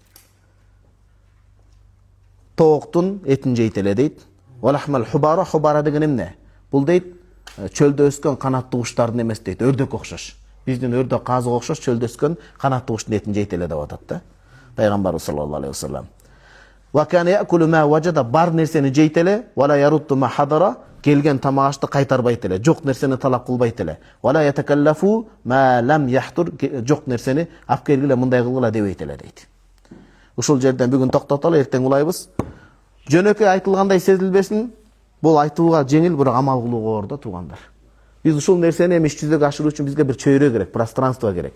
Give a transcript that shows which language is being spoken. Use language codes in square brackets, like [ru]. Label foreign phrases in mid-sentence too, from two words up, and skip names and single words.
[ky] Тооктун этин жейт эле дейт. [ar] ولحم الحبارى [ky] деген эмне? Бул дейт чөлдө өскөн канаттуу куштардын эмес дейт, өрдөк окшош. Биздин өрдөк казыга окшош чөлдө өскөн канаттуу куштун этин жейт эле деп атат да. Пайгамбар [ar] صلى الله عليه وسلم. وكان يأكل ما وجد, [ky] бар нерсени жейт эле, [ar] ولا يرد ما حضر, [ky] келген тамагашты кайтарбайт эле, жок нерсени талап кылбайт эле. [ar] ولا يتكلف ما لم يحضر, [ky] жок нерсени алып келгиле, мындай кылгыла дебейт эле дейт. Ушул жерден бүгүн токтотолу, эртең улайбыз. Жөнөкөй айтылгандай сезилбесин, бул айтууга жеңил, бирок амал кылууга оор да туугандар. Биз ушул нерсени эми иш жүзөгө ашыруу үчүн бизге бир чөйрө керек, пространство керек.